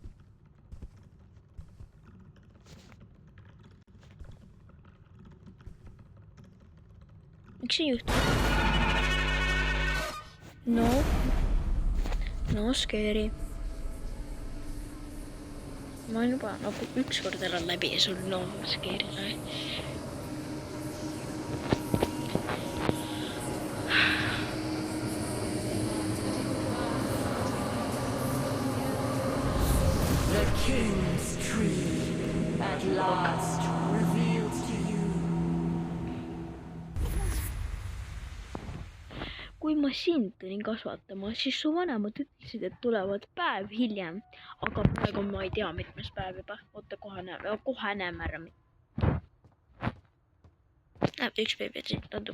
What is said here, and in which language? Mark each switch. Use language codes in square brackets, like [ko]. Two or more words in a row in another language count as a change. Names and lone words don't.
[et] Miks see juhtub? [en] No scary. [et] Ma olen juba nagu ükskord elan läbi ja sul [en] no scary. The King's Tree at last reveals to you. [et] Kui ma sind tulin kasvatama, siis su vanemad ütlesid, et tulevad päev hiljem. Aga praegu ma ei tea, mitmes päev juba. Oota, kohe näeme ära. Näeb üks beebi, et tundub.